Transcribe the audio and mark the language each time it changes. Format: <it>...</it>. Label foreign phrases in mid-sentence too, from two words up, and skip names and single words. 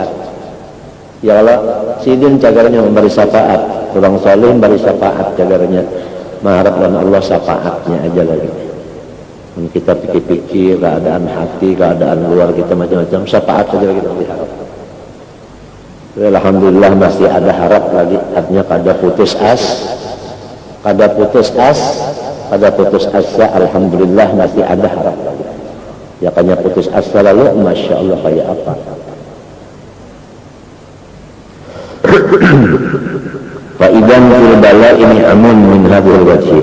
<bjn>Ya Allah, sidin cagarnya memberi syafaat, orang soleh memberi syafaat cagarnya. Mengharapkan Allah syafaatnya aja lagi. Kita pikir-pikir keadaan hati, keadaan luar kita macam-macam, syafaat aja lagi kita berharap. Alhamdulillah masih ada harap lagi, artinya kada putus asa, alhamdulillah masih ada harap lagi. Ya kayaknya putus asa lalu,</bjn> <ar>masya Allah</ar> <bjn>kayak apa?</bjn> <ar>Fa'idan fil bala ini amun min hadhil wajhi.</ar>